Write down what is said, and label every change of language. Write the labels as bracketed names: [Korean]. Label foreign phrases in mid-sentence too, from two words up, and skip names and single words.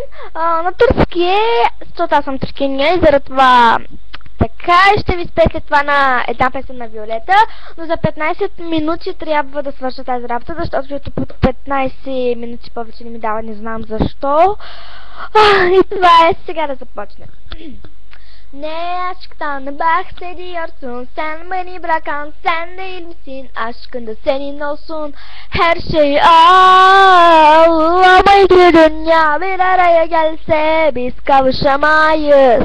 [Bulgarian] На турски е, защото аз съм туркиня и заради това така ще ви спея след това на една песен на Виолета, но за 15 минути трябва да свърша тази работа, защото YouTube от 15 минути повече не ми дава, не знам защо. И това е, сега да започнем. [Turkish] Ne aşktan bahsediyorsun, sen beni bırakan sen değil misin? Aşkında senin olsun her şey al. Ama iki dünya bir araya gelse biz kavuşamayız.